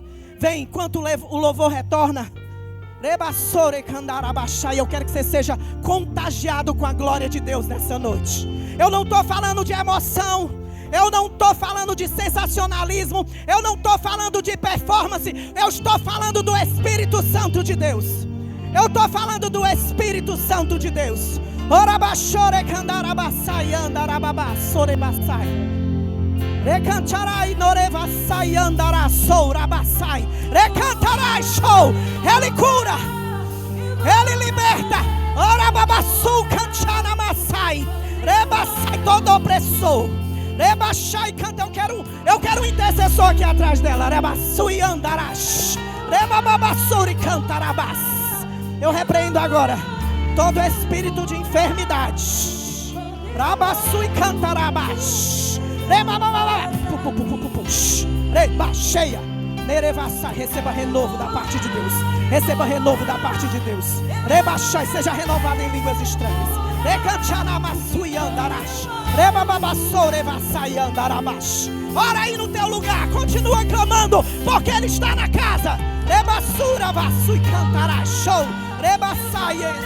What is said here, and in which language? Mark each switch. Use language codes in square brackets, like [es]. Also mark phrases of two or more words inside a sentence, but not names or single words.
[pt] Vem, enquanto o louvor retorna. Eu quero que você seja contagiado com a glória de Deus nessa noite. Eu não estou falando de emoção. Eu não estou falando de sensacionalismo. Eu não estou falando de performance. Eu estou falando do Espírito Santo de Deus. Eu estou falando do Espírito Santo de Deus. Orabachore candarabassai andarababassore bassai. Recantarai norevassai andarassou rabassai. Recantarai show. Ele cura. Ele liberta. Orababassu cantaramassai. Rebassai todo opressor. Rebaixai canta. Eu quero um intercessor aqui atrás dela. Rebassu e andarash. Rebababassuri cantarabas. Eu repreendo agora todo espírito de enfermidade. Rabaçu e cantarabás. Rebaixeia. Receba renovo da parte de Deus. Receba renovo da parte de Deus. Rebaixai, seja renovado em línguas estranhas. Recanchanamassu e andarash. Rebababassou, revassai andarabash. Ora aí no teu lugar, continua clamando, porque Ele está na casa. Rebassura, vassu e cantará, show. Rebassai.